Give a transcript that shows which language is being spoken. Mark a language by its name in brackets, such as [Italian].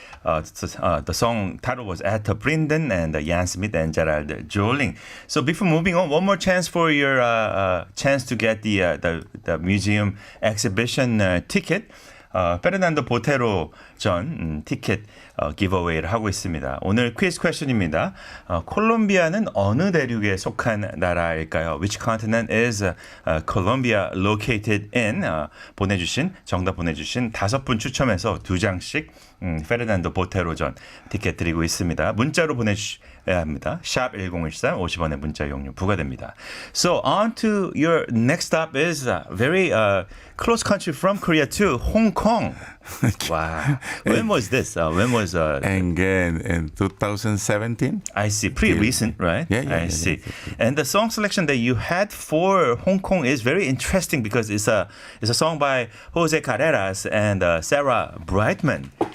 [English] The song title was Etta Brinden and Jan Smith and Gerald Joling. So before moving on, one more chance for your chance to get the museum exhibition ticket. [Korean] 페르난도 보테로 전 티켓 기브어웨이를 하고 있습니다. 오늘 퀴즈 퀘션입니다. 콜롬비아는 어느 대륙에 속한 나라일까요? [English] Which continent is Colombia located in? [Korean] 정답 보내주신 5분 추첨해서 2장씩 페르난도 보테로 전 티켓 드리고 있습니다. 문자로 보내주셔야 합니다. 샵 1013 50원의 문자 이용료 부과됩니다. [English] So on to your next stop is very close country from Korea too, Hong Kong. Wow. When was this? When was Again, in 2017. I see. Pretty recent, right? Yeah, I see. yeah. And the song selection that you had for Hong Kong is very interesting because it's a song by Jose Carreras and Sarah Brightman.